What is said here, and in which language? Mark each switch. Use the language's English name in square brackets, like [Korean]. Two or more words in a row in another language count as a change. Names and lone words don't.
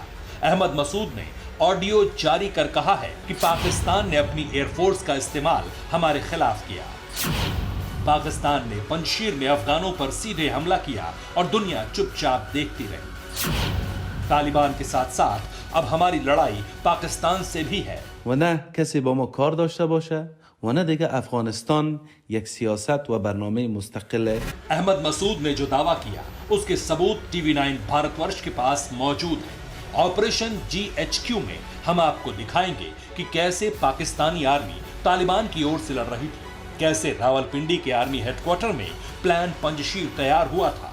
[Hindi] अहमद मसूद ने ऑडियो जारी कर कहा है कि पाकिस्तान ने अपनी एयरफोर्स का इस्तेमाल हमारे खिलाफ किया। पाकिस्तान ने पंजशीर में अफगानों पर सीधे हमला किया और दुनिया चुपचाप देखती रही। तालिबान के साथ साथ अब हमारी लड़ाई पाकिस्तान से भी है। [Persian] و نه کسی با ما کار داشته باشه و نه دیگه افغانستان یک سیاست و برنامه مستقل है। [Hindi] अहमद मसूद ने जो दावा किया उसके सबूत TV9 भारतवर्ष के पास मौजूद है। ऑपरेशन GHQ में हम आपको दिखाएंगे कि कैसे पाकिस्तानी आर्मी तालिबान की ओर से लड़ रही थी, कैसे रावलपिंडी के आर्मी हेडक्वार्टर में प्लान पंजशीर तैयार हुआ था।